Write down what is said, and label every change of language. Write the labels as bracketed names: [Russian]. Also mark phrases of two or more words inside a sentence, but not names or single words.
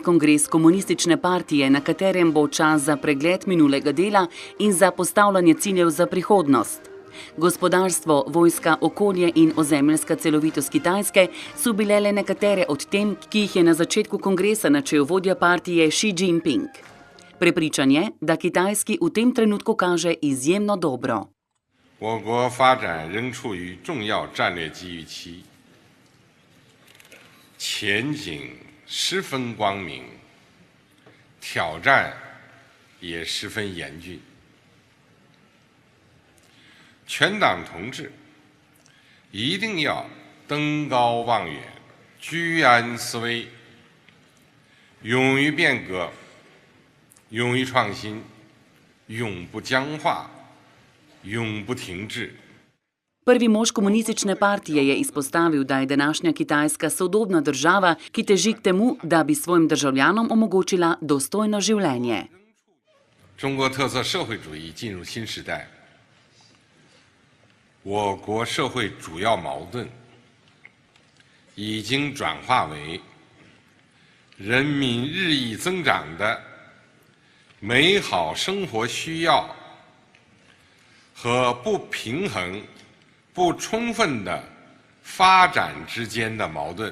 [Slovenian] kongres komunistične partije, na katerem bo čas za pregled minulega dela in za postavljanje ciljev za prihodnost. Gospodarstvo, vojska, okolje in ozemeljska celovitost Kitajske so bile le nekatere od tem, ki jih je na začetku kongresa načel vodja partije Xi Jinping. Prepričan je, da Kitajski v tem trenutku kaže izjemno dobro. [Chinese] 我国发展仍处于重要战略机遇期，前景十分光明，挑战也十分严峻。全党同志一定要登高望远，居安思危，勇于变革，勇于创新，永不僵化，永不停滞。 [Slovenian] Prvi mož komunistične partije je izpostavil, da je današnja Kitajska sodobna država, ki teži k temu, da bi svojim državljanom omogočila dostojno življenje. [Chinese] 中国特色社会主义进入新时代，我国社会主要矛盾已经转化为人民日益增长的美好生活需要和不平衡、不充分的发展之间的矛盾。